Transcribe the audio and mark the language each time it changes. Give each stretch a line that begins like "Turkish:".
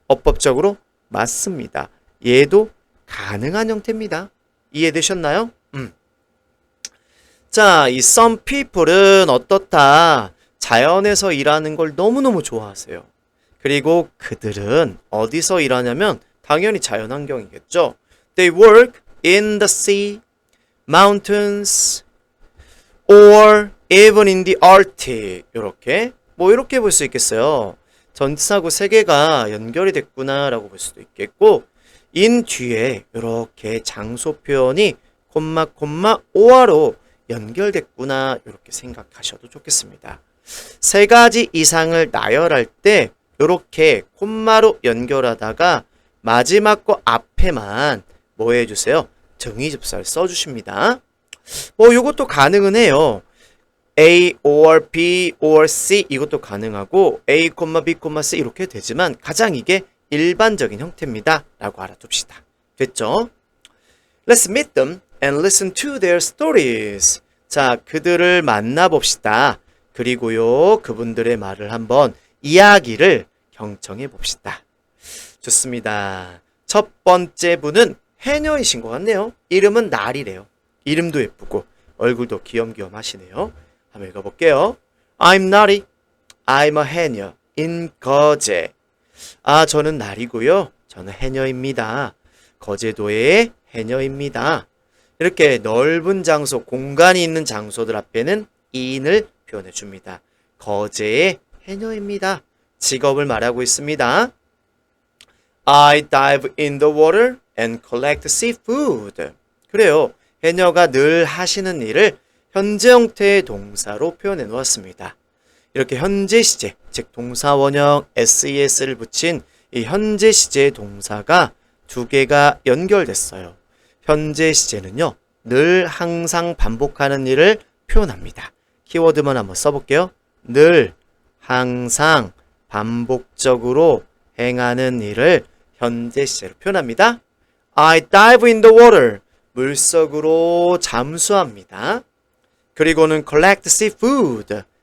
Korean: 어법적으로 맞습니다. 얘도 가능한 형태입니다. 이해되셨나요? 자, 이 some people은 어떻다? 자연에서 일하는 걸 너무너무 좋아하세요. 그리고 그들은 어디서 일하냐면 당연히 자연환경이겠죠.
English: They work in the sea, mountains, or even in the Arctic.
Korean: 이렇게 뭐 이렇게 볼 수 있겠어요. 전치사구 세 개가 연결이 됐구나라고 볼 수도 있겠고 in 뒤에 이렇게 장소 표현이 콤마 오아로 연결됐구나 이렇게 생각하셔도 좋겠습니다. 세 가지 이상을 나열할 때 이렇게 콤마로 연결하다가 마지막 거 앞에만 뭐 해주세요? 정의접사를 써주십니다. 요것도 가능은 해요. A or B or C 이것도 가능하고 A, B, C 이렇게 되지만 가장 이게 일반적인 형태입니다. 라고 알아둡시다. 됐죠?
English: Let's meet them and listen to their stories.
Korean: 자, 그들을 만나봅시다. 그리고요, 그분들의 말을 한번 이야기를 경청해 봅시다. 좋습니다. 첫 번째 분은 해녀이신 것 같네요. 이름은 날이래요. 이름도 예쁘고 얼굴도 귀염귀염 하시네요.
English: 한번 읽어볼게요. I'm Nari. I'm a 해녀 in 거제.
Korean: 저는 날이고요. 저는 해녀입니다. 거제도의 해녀입니다. 이렇게 넓은 장소, 공간이 있는 장소들 앞에는 in을 표현해 줍니다. 거제의 해녀입니다. 직업을 말하고 있습니다.
English: I dive in the water and collect seafood.
Korean: 그래요. 해녀가 늘 하시는 일을 현재 형태의 동사로 표현해 놓았습니다. 이렇게 현재 시제, 즉 동사 원형 SES를 붙인 이 현재 시제의 동사가 두 개가 연결됐어요. 현재 시제는요, 늘 항상 반복하는 일을 표현합니다. 키워드만 한번 써볼게요. 늘 항상 반복적으로 행하는 일을 현재 시제로 표현합니다.
English: I dive in the water.
Korean: 물속으로 잠수합니다. 그리고는
English: collect seafood.